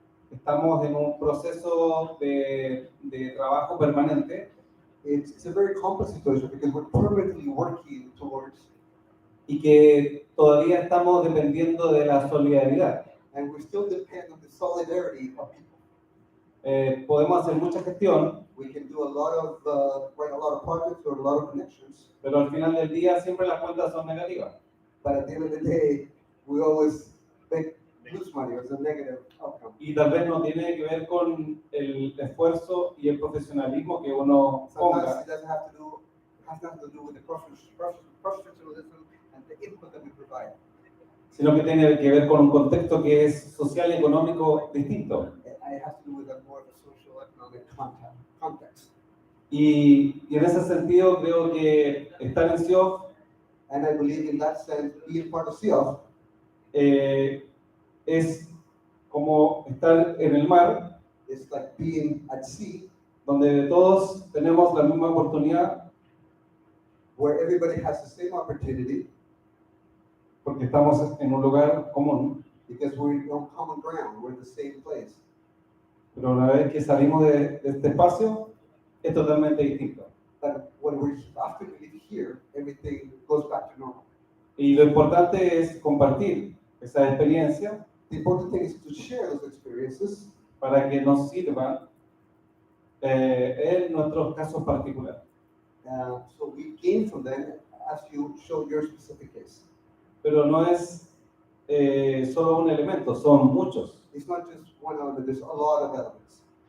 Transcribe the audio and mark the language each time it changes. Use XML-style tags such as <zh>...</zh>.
<es>Estamos en un proceso de trabajo permanente.</es> <en>It's a very complex situation because we're permanently working towards,</en> <es>Y que todavía estamos dependiendo de la solidaridad.</es> <en>and we still depend on the solidarity of people.</en> <es>Podemos hacer mucha gestión,</es> <en>We can do a lot of projects or a lot of connections,</en> <es>pero al final del día siempre las cuentas son negativas.</es> <en>but at the end of the day, we always lose money. It's a negative outcome.</en> <es>Y tal vez no tiene que ver con el esfuerzo y el profesionalismo que uno</es> <en>Sometimes</en> <es>ponga,</es> <en>it doesn't have to do, it has nothing to do with the professionalism and the input that we provide.</en> <es>sino que tiene que ver con un contexto que es social y económico distinto.</es> <en>It has to do with a more of a social economic context.</en> <es>Y en ese sentido creo que estar en CIOF</es> <en>And I believe in that sense, being part of CF</en> <es>es como estar en el mar,</es> <en>is like being at sea,</en> <es>donde todos tenemos la misma oportunidad,</es> <en>where everybody has the same opportunity,</en> <es>porque estamos en un lugar común,</es> <en>because we're on common ground, we're in the same place.</en> <es>Pero una vez que salimos de este espacio, es totalmente distinto.</es> <en>But when we're after we leave here, everything goes back to normal.</en> <es>Y lo importante es compartir esa experiencia</es> <en>The important thing is to share those experiences</en> <es>para que nos sirvan en nuestros casos particulares.</es> <en>so we gain from them as you show your specific case.</en> <es>Pero no es solo un elemento, son muchos.</es> <en>It's not just one element, there's a lot of elements.</en>